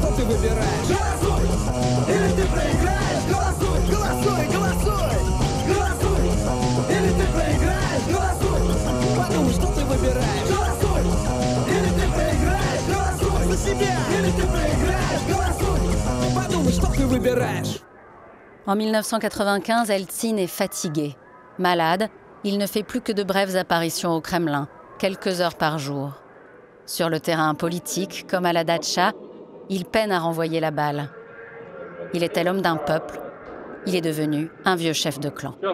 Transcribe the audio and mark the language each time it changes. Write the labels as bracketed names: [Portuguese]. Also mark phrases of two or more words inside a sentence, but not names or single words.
[Russian] выбираешь? Голосуй! Или ты проиграешь? Голосуй! Голосуй! Голосуй! Голосуй! Или ты проиграешь? Голосуй! Подумай, что ты выбираешь? Голосуй! Или ты проиграешь? Голосуй! За себя! Или ты проиграешь? Голосуй! Подумай, что ты выбираешь? [French] En 1995, Eltsine est fatigué. Malade, il ne fait plus que de brèves apparitions au Kremlin, quelques heures par jour. Sur le terrain politique, comme à la datcha, il peine à renvoyer la balle. Il était l'homme d'un peuple. Il est devenu un vieux chef de clan.